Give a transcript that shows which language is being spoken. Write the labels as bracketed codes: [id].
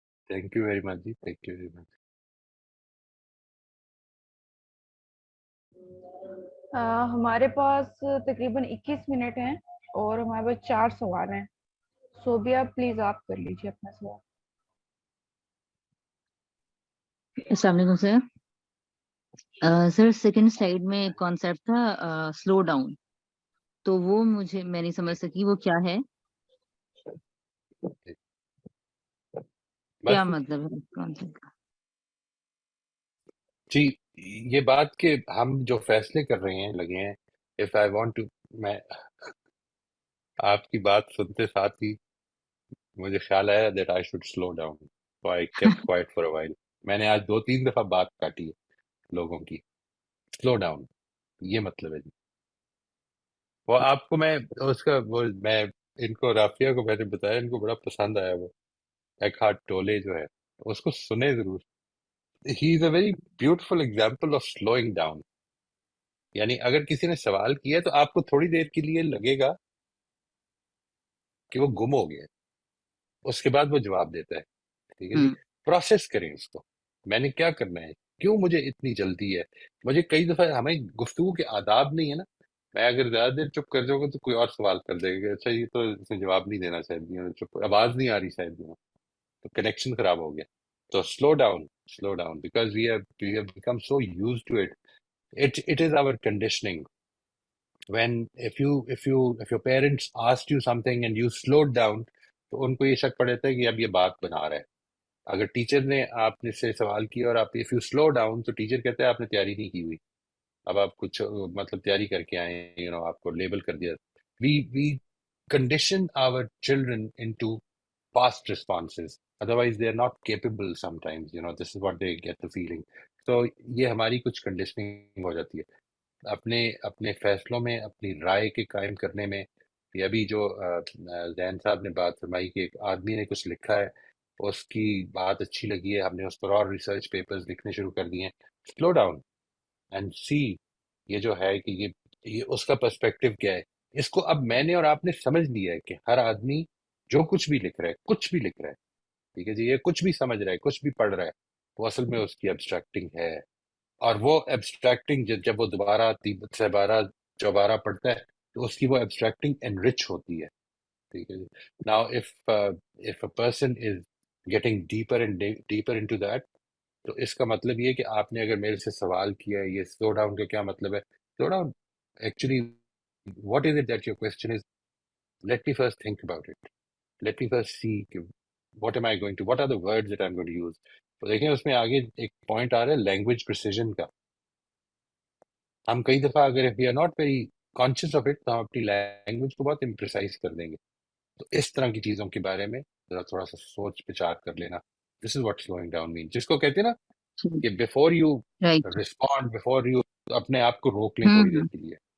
[en] Thank you very much ji, thank you very much. [ur] ہمارے پاس تقریباً 21 minute ہیں اور ہمارے پاس 4 سوال ہیں. صوبیہ پلیز آپ کر لیجیے اپنا سوال. السلام علیکم سر. سر سیکنڈ سلائیڈ میں ایک کانسیپٹ تھا سلو ڈاؤن, تو وہ میں نہیں سمجھ سکی وہ کیا ہے, کیا مطلب ہے کانسیپٹ کا؟ جی یہ بات کہ ہم جو فیصلے کر رہے ہیں لگے ہیں, [en] if I want to, [ur] میں آپ کی بات سنتے ساتھ ہی مجھے خیال آیا [en] that I should slow down, so I kept quiet for a while. [ur] میں نے آج 2-3 دفعہ بات کاٹی ہے لوگوں کی. سلو ڈاؤن یہ مطلب ہے جی. وہ آپ کو میں اس کا میں ان کو رافیہ کو میں نے بتایا, ان کو بڑا پسند آیا وہ ایک ہاتھ ٹولے جو ہے, اس کو سنے ضرور. [en] He is a very beautiful example of slowing down. [ur] یعنی اگر کسی نے سوال کیا تو آپ کو تھوڑی دیر کے لیے لگے گا کہ وہ گم ہو گیا, اس کے بعد وہ جواب دیتا ہے. ٹھیک ہے جی, پروسیس کریں اس کو, میں نے کیا کرنا ہے, کیوں مجھے اتنی جلدی ہے. مجھے کئی دفعہ ہمیں گفتگو کے آداب نہیں ہے نا, میں اگر زیادہ دیر چپ کر جاؤں گا تو کوئی اور سوال کر دے گا, اچھا یہ تو اس نے جواب نہیں دینا شاید, چپ آواز نہیں آ رہی شاید, تو کنیکشن خراب ہو گیا. [en] تو slow down because we have become so used to it. It is our conditioning. If your parents asked you something and you slowed down, [ur] تو ان کو یہ شک پڑ جاتا ہے کہ اب یہ بات بنا رہا ہے. اگر ٹیچر نے آپ نے سے سوال کیا اور آپ [en] if you slow down [ur] تو ٹیچر کہتا ہے آپ نے تیاری نہیں کی ہوئی, اب آپ کچھ مطلب تیاری کر کے آئے, آپ کو لیبل کر دیا. [en] We condition our children into fast responses, otherwise they are not capable sometimes, this is what they get the feeling. [ur] تو یہ ہماری کچھ کنڈیشننگ ہو جاتی ہے اپنے فیصلوں میں, اپنی رائے کے قائم کرنے میں. یہ ابھی جو زین صاحب نے بات فرمائی کہ ایک آدمی نے کچھ لکھا ہے, اس کی بات اچھی لگی ہے, ہم نے اس پر اور ریسرچ پیپرز لکھنے شروع کر دیے ہیں. [en] slow down and see [ur] یہ جو ہے کہ یہ اس کا پرسپیکٹیو کیا ہے. اس کو اب میں نے اور آپ نے سمجھ لیا ہے کہ ہر آدمی جو کچھ بھی لکھ رہا ہے, ٹھیک ہے جی, یہ کچھ بھی سمجھ رہا ہے, کچھ بھی پڑھ رہا ہے, وہ اصل میں اس کی ایبسٹریکٹنگ ہے. اور وہ ایبسٹریکٹنگ جب وہ دوبارہ چوبارہ پڑھتا ہے تو اس کی وہ ایبسٹریکٹنگ انرچ ہوتی ہے. ٹھیک ہے جی. [en] now if a person is getting deeper and deeper into that, [ur] تو اس کا مطلب یہ کہ آپ نے اگر میرے سے سوال کیا ہے یہ سلو ڈاؤن کا کیا مطلب ہے. [en] Slow down actually what is it that your question is, let me first think about it, let me first see what am I going to, what are the words that I'm going to use. [ur] تو دیکھیں اس میں آگے ایک point آ رہا ہے language precision کا. ہم کئی دفعہ اگر [en] we are not very conscious of it [ur] تو ہم اپنی لینگویج کو بہت امپریسائز کر دیں گے. تو اس طرح کی چیزوں کے بارے میں ذرا تھوڑا سا سوچ وچار کر لینا. [en] this is what slowing down mean, [ur] جس کو کہتے ہیں نا کہ [en] before you respond, before you [ur] اپنے آپ کو روک لیں تھوڑی دیر کے لیے.